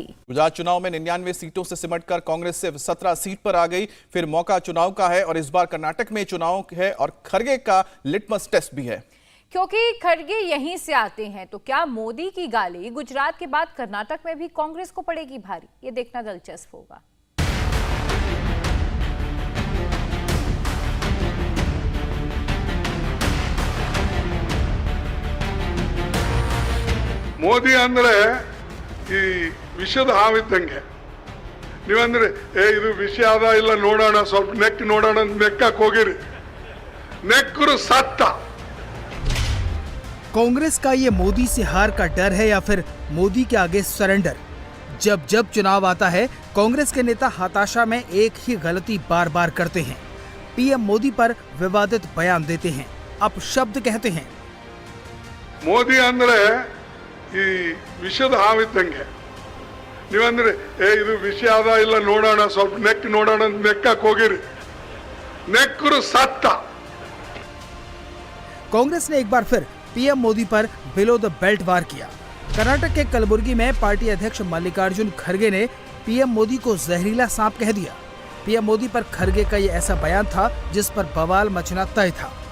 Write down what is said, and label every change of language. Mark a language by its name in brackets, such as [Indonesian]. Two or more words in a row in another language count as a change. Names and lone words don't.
[Hindi] गुजरात चुनाव में 99 सीटों से सिमटकर कांग्रेस सिर्फ 17 सीट पर आ गई। फिर मौका चुनाव का है और इस बार कर्नाटक में चुनाव है और खड़गे का [English] litmus test [Hindi] भी है, क्योंकि खड़गे यहीं से आते हैं। तो क्या मोदी की गाली गुजरात के बाद कर्नाटक में भी कांग्रेस को पड़ेगी भारी? ये देखना दिलचस्प होगा। [Kannada] ಮೋದಿ ಅಂದ್ರೆ ಈ ವಿಷದ ಹಾವಿದ್ದಂಗೆ. ನೀವಂದ್ರೆ ಇದು ವಿಷ ಅದ ಇಲ್ಲ ನೋಡೋಣ, ಸ್ವಲ್ಪ ನೆಕ್ ನೋಡೋಣ ಅಂತ ನೆಕ್ಕಕ್ಕೆ ಹೋಗಿರಿ, ನೆಕ್ಕರು ಸತ್ತ। [Hindi] कांग्रेस का ये मोदी से हार का डर है या फिर मोदी के आगे सरेंडर? जब जब चुनाव आता है कांग्रेस के नेता हताशा में एक ही गलती बार बार करते हैं। पीएम मोदी पर विवादित बयान देते हैं, अपशब्द कहते हैं। [Kannada] ಮೋದಿ ಅಂದ್ರೆ ಈ ವಿಷದ ಹಾವಿದ್ದಂಗೆ. ನೀವಂದ್ರೆ ಇದು ವಿಷ ಅದ ಇಲ್ಲ ನೋಡೋಣ, ಸ್ವಲ್ಪ ನೆಕ್ ನೋಡೋಣ ಅಂತ ನೆಕ್ಕಕ್ಕೆ ಹೋಗಿರಿ, ನೆಕ್ಕರು ಸತ್ತ। [Hindi] कांग्रेस ने एक बार फिर पीएम मोदी पर [English] below the belt [Hindi] वार किया। कर्नाटक के कलबुर्गी में पार्टी अध्यक्ष मल्लिकार्जुन खड़गे ने पीएम मोदी को जहरीला सांप कह दिया। पीएम मोदी पर खड़गे का ये ऐसा बयान था जिस पर बवाल मचना तय था।